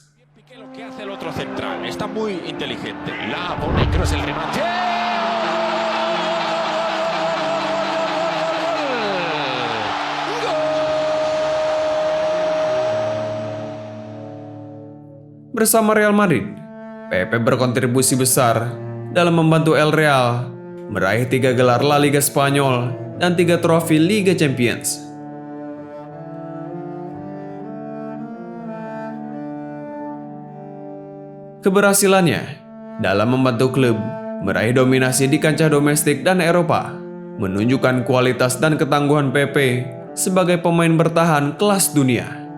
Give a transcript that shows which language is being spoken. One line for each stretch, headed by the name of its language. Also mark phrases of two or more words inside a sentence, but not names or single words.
Spanish: Lo que hace el otro central, está muy inteligente. La pone Kroos el remate.
Indonesian: Bersama Real Madrid, Pepe berkontribusi besar dalam membantu El Real meraih 3 gelar La Liga Spanyol dan 3 trofi Liga Champions. Keberhasilannya dalam membantu klub meraih dominasi di kancah domestik dan Eropa menunjukkan kualitas dan ketangguhan Pepe sebagai pemain bertahan kelas dunia.